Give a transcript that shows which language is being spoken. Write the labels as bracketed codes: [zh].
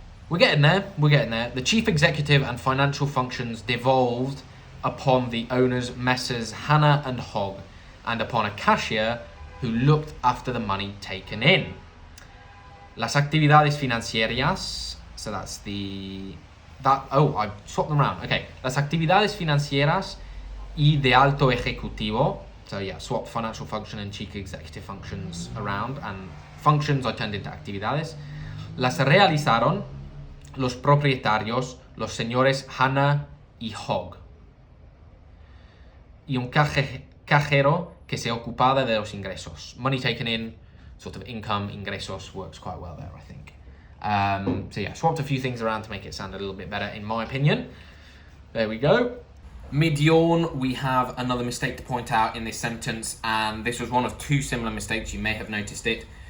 [en] We're getting there. The chief executive and financial functions devolved upon the owners, Messrs. Hannah and Hogg, and upon a cashier who looked after the money taken in. [es] Las actividades financieras, [en] so that's I swapped them around. [es] Okay, las actividades financieras y de alto ejecutivo. [en] So yeah, swap financial function and chief executive functions around, and functions I turned into actividades. [es] Las realizaron los propietarios los señores Hannah y Hogg. Y un cajero que se ocupaba de los ingresos. [en] Money taken in, sort of income, ingresos works quite well there, I think. So yeah, swapped a few things around to make it sound a little bit better, in my opinion. There we go. Mid-yawn, we have another mistake to point out in this sentence, and this was one of two similar mistakes. You may have noticed it.